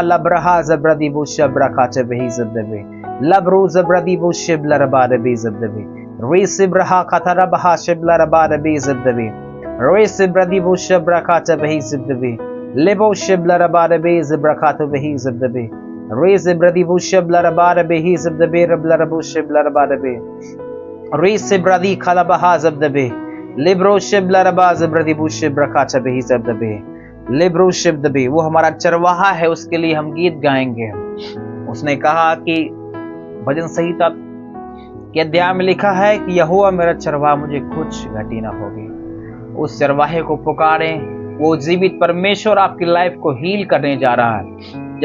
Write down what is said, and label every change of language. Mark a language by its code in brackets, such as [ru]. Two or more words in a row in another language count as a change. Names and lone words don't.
[hi] लब्रहा जब्रदी वो शब्र खाचबे ही जब्दबे लब्रो जब्रदी वो शिब लाराबा रबे जब्दबे रे सिब्रहा खतरबहा शिब लाराबा रबे जब्दबे रे सिब्रदी वो शब्र खाचबे ही जब्दबे लेबो शिब लाराबा रबे जब्र खाचबे ही जब्दबे रे जिब्रदी वो शिब लाराबा रबे ही जब्दबे रब लाराबो शिब लाराबा रबे रे सिब्रदी खलबहा जब्दबे लिब्रो शिब लाराबा जब्रदी वो शिब खाचबे ही जब्दबे लिब्रो शिब्दबे। वो हमारा चरवाहा है, उसके लिए हम गीत गाएंगे। उसने कहा कि भजन संहिता के अध्याय में लिखा है कि यहोवा मेरा चरवाहा, मुझे कुछ घटी ना होगी। उस चरवाहे को पुकारें। वो जीवित परमेश्वर आपकी लाइफ को हील करने जा रहा है।